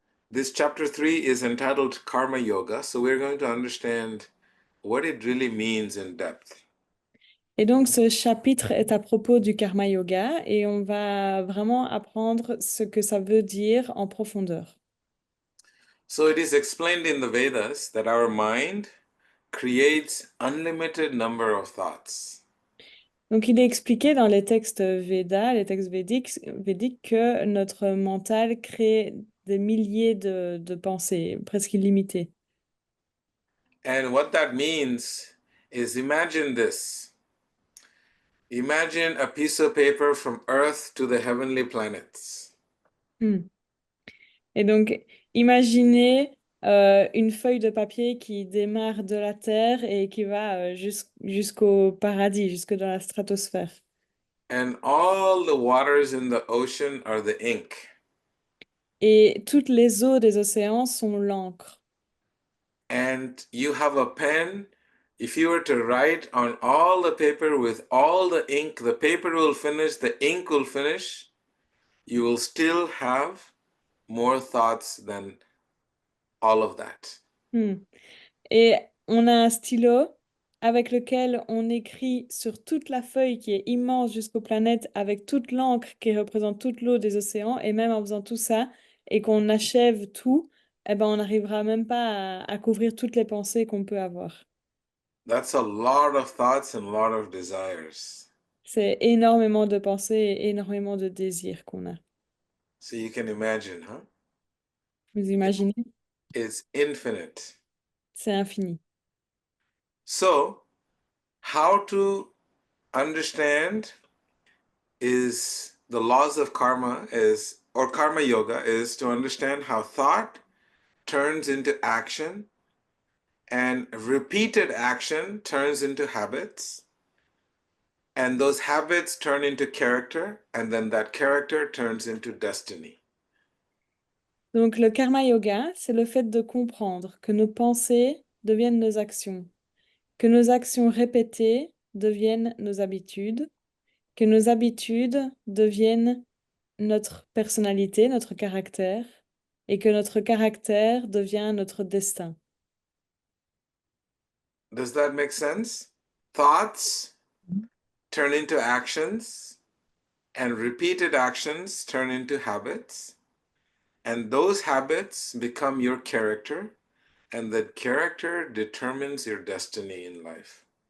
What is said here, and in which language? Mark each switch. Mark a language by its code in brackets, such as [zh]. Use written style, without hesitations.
[en] this chapter 3 is entitled Karma Yoga, so we're going to understand what it really means in depth. [fr] Et donc, ce chapitre est à propos du karma yoga et on va vraiment apprendre ce que ça veut dire en profondeur. [en] So it is explained in the Vedas that our mind creates unlimited number of thoughts. [fr] Donc, il est expliqué dans les textes Védas, les textes védiques, que notre mental crée des milliers de pensées, presque illimitées. [en] And what that means is imagine this. Imagine a piece of paper from Earth to the heavenly planets. Hmm. [fr] Et donc, imaginez une feuille de papier qui démarre de la Terre et qui va jusqu'au paradis, jusque dans la stratosphère. [en] And all the waters in the ocean are the ink. [fr] Et toutes les eaux des océans sont l'encre. [en] And you have a pen. If you were to write on all the paper with all the ink, the paper will finish, the ink will finish. You will still have more thoughts than all of that. Hmm. [fr] Et on a un stylo avec lequel on écrit sur toute la feuille qui est immense jusqu'aux planètes, avec toute l'encre qui représente toute l'eau des océans. Et même en faisant tout ça et qu'on achève tout, eh ben, on n'arrivera même pas à couvrir toutes les pensées qu'on peut avoir. [en] That's a lot of thoughts and a lot of desires. [fr] C'est énormément de pensées et énormément de désirs qu'on a. [en] So you can imagine, huh? [fr] Vous imaginez? [en] It's infinite. [fr] C'est infini. [en] So, how to understand is the laws of karma is, or karma yoga is to understand how thought turns into action and repeated action turns into habits. And those habits turn into character, and then that character turns into destiny. [fr] Donc le karma yoga, c'est le fait de comprendre que nos pensées deviennent nos actions, que nos actions répétées deviennent nos habitudes, que nos habitudes deviennent notre personnalité, notre caractère, et que notre caractère devient notre destin. [en] Does that make sense? Thoughts turn into actions, and repeated actions turn into habits. And those habits become your character, and that character determines your destiny in life.